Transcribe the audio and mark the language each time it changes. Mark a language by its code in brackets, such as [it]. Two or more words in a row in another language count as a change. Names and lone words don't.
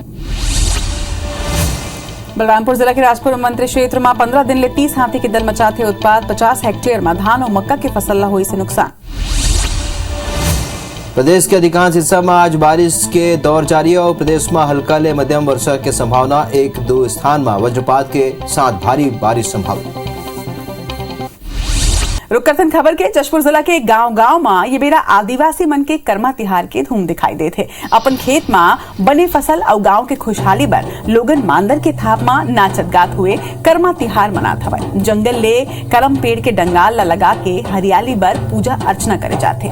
[hne] बलरामपुर जिला के राजपुर मंत्री क्षेत्र में 15 दिन ले 30 हाथी के दल मचाते उत्पाद, 50 हेक्टेयर में धान और मक्का के फसल ला हुई से नुकसान। प्रदेश के अधिकांश हिस्सा में आज बारिश के दौर जारी है और प्रदेश में हल्का ले मध्यम वर्षा की संभावना, 1-2 स्थान में वज्रपात के साथ भारी बारिश संभावना। रुक करते खबर के जशपुर जिला के गांव में ये बेरा आदिवासी मन के कर्मा तिहार के धूम दिखाई देते। अपन खेत में बने फसल और गांव के खुशहाली बर लोगन मांदर के थाप में नाचत गात हुए कर्मा तिहार मनात हवे। जंगल ले करम पेड़ के डंगाल ला लगा के हरियाली बर पूजा अर्चना करे जाते।